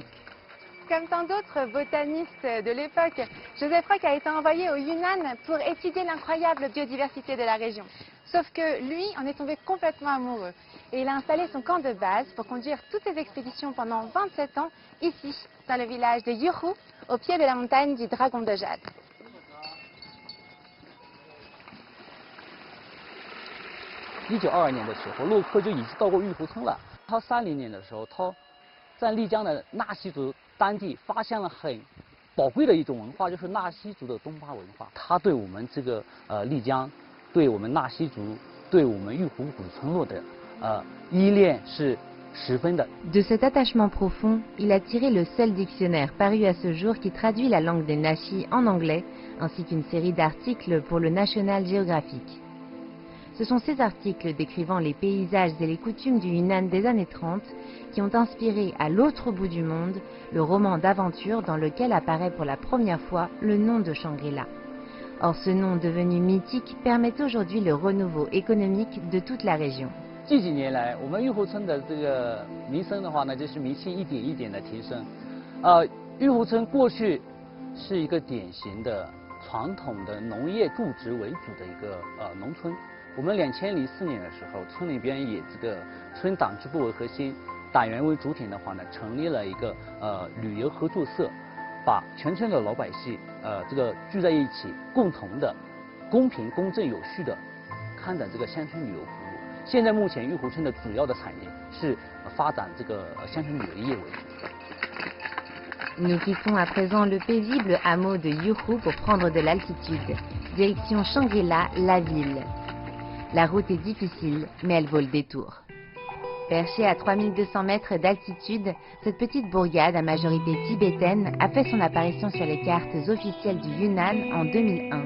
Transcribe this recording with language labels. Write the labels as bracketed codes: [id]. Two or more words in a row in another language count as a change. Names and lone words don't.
[fr] Comme tant d'autres botanistes de l'époque, Joseph Rock a été envoyé au Yunnan pour étudier l'incroyable biodiversité de la région. Sauf que lui en est tombé complètement amoureux. Et il a installé son camp de base pour conduire toutes ses expéditions pendant 27 ans, ici, dans le village de Yuru, au pied de la montagne du Dragon de Jade. [zh] 1922年的时候，洛克就已经到过玉湖村了。他30年的时候，他在丽江的纳西族当地发现了很宝贵的一种文化，就是纳西族的东巴文化。他对我们这个丽江，对我们纳西族，对我们玉湖古村落的依恋是十分的。 [fr] De cet attachement profond, il a tiré le seul dictionnaire paru à ce jour qui traduit la langue des Nashi en anglais, ainsi qu'une série d'articles pour le National Geographic. Ce sont ces articles décrivant les paysages et les coutumes du Yunnan des années 30 qui ont inspiré à l'autre bout du monde le roman d'aventure dans lequel apparaît pour la première fois le nom de Shangri-La. Or ce nom devenu mythique permet aujourd'hui le renouveau économique de toute la région. [zh] 近几年来，我们玉湖村的这个名声的话呢，就是名气一点一点的提升。玉湖村过去是一个典型的传统的农业种植为主的一个农村。我们2004年的时候，村里边以这个村党支部为核心，党员为主体的话呢，成立了一个旅游合作社，把全村的老百姓这个聚在一起，共同的、公平、公正、有序的开展这个乡村旅游服务。现在目前玉湖村的主要的产业是发展这个乡村旅游业为主。 [fr] Nous quittons à présent le paisible hameau de Yuru pour prendre de l'altitude. Direction Shangri-La, la ville. La route est difficile, mais elle vaut le détour. Perchée à 3200 mètres d'altitude, cette petite bourgade à majorité tibétaine a fait son apparition sur les cartes officielles du Yunnan en 2001.